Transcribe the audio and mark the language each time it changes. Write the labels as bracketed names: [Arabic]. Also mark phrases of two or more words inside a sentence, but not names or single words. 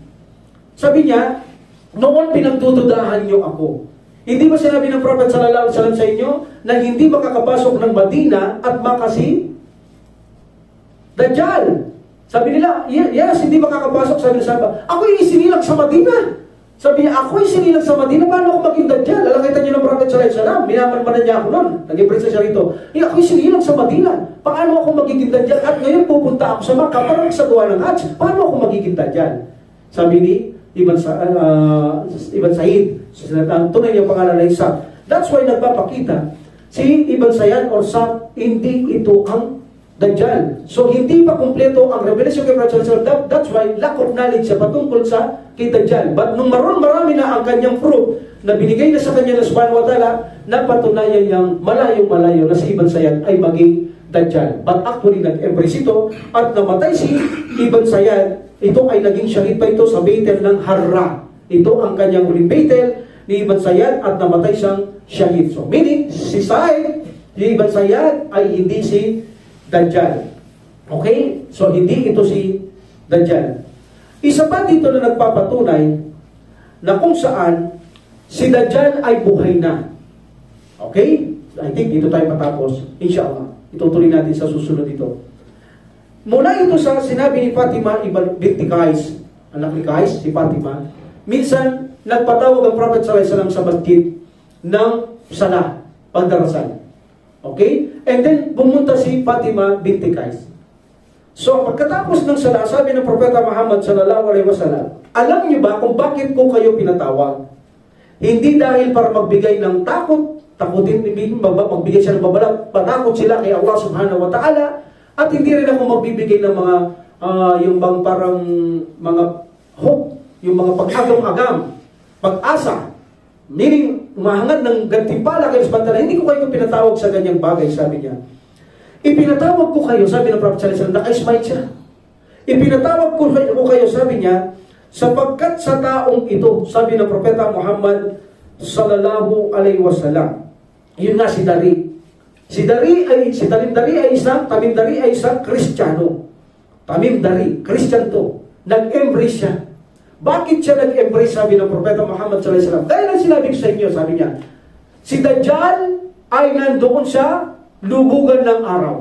[Filipino] Sabi niya, noon pinagdududahan niyo ako. Hindi ba sinabi ng Prophet [Arabic] صلى الله عليه وسلم [Filipino] sa inyo na hindi makakapasok ng Madina at makasi Dajjal? Sabi nila, yes, hindi makakapasok. Sabi nila, ako'y isinilang sa Madina. Sabi niya, ako'y isinilang sa Madina, paano ako maging Dajjal? Lalakita niyo ng Prophet [Arabic] صلى الله عليه وسلم, [Filipino] minamanmanan niya ako noon. Nag-embrace siya rito. Ako'y isinilang sa Madina. Paano ako magiging Dajjal? At ngayon pupunta ako sa Makkah para magsagawa ng Hajj. Paano ako magiging Dajjal? Sabi ni Ibn Sayyid, tunay niyang pangalan ay Sab. [English] That's why [Filipino] nagpapakita si Ibn Sayyad or Sab, hindi ito ang Dajjal. So hindi pa kumpleto ang revelation kay Prophet [Arabic] صلى الله عليه وسلم. [English] That's why lack of knowledge [Filipino] siya patungkol sa kay Dajjal. But nung marami na ang kanyang proof na binigay na sa kanya ng [Arabic] سبحانه وتعالى, [Filipino] napatunayan niyang malayong-malayo na si Ibn Sayyad ay maging Dajjal. [English] But actually [Filipino] nag-embrace ito at namatay si Ibn Sayyad. Ito ay naging syahid pa ito sa Baitel ng Harra. Ito ang kanyang huling Baitel ni Ibn Sayyad at namatay siyang shahid. [English] So, meaning, [Filipino] si Said, ni Ibn Sayyad ay hindi si Dajjal. [English] Okay? So, [Filipino] hindi ito si Dajjal. Isa pa dito na nagpapatunay na kung saan si Dajjal ay buhay na. Okay? [English] I think [Filipino] dito tayo matapos. [Arabic] إن شاء الله. [Filipino] Itutuloy natin sa susunod dito. Mula ito sa sinabi ni Fatima binti Qais, anak ni Qais, si Fatima, minsan nagpatawag ang Prophet [Arabic] صلى الله عليه وسلم [Filipino] sa masjid ng salah, pagdarasal. Okay? [English] And then [Filipino] pumunta si Fatima binti Qais. So pagkatapos ng salah, sabi ng Propeta Muhammad [Arabic] صلى الله عليه وسلم, [Filipino] alam niyo ba kung bakit ko kayo pinatawag? Hindi dahil para magbigay ng takot, magbigay siya ng babala, patakot sila kay [Arabic] الله سبحانه وتعالى, [Filipino] at hindi rin ako magbibigay ng mga yung bang parang mga hope, yung mga pag-agam-agam, pag-asa, meaning umahangad ng gantimpala kayo sa bantala. Hindi ko kayo pinatawag sa ganyang bagay, sabi niya. Ipinatawag ko kayo, sabi ng Prophet [Arabic] صلى الله عليه وسلم, [Filipino] naka-smile siya. Ipinatawag ko kayo, sabi niya, sapagkat sa taong ito, sabi ng Propeta Muhammad [Arabic] صلى الله عليه وسلم, [Filipino] yun nga si Dari. Si Tamim Dari ay isang Kristiyano. Tamim Dari, Christian to. Nag-embrace siya. Bakit siya nag-embrace, sabi ng Propeta Muhammad [Arabic] صلى الله عليه وسلم? [Filipino] Dahil ang sinabi ko sa inyo, sabi niya, si Dajjal ay nandoon sa lubugan ng araw.